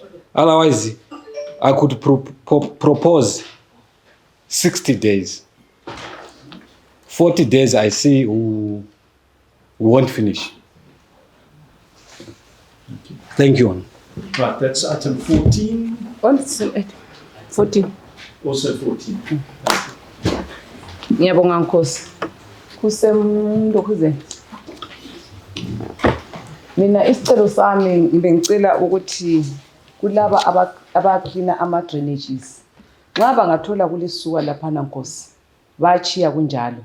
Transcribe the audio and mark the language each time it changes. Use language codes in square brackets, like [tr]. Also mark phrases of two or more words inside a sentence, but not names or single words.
[en] Otherwise, I could propose 60 days. 40 days, I see we won't finish. Thank you. Right, that's item 14. Also 14. Also 14. [nd] Ngiyabonga Nkosi. Kusemndokuze. Mina isicelo sami ngibengicela ukuthi kulaba abaklina ama drainages. Nxa bangathola kulisuka lapha Nkosi, bachiya kunjalo.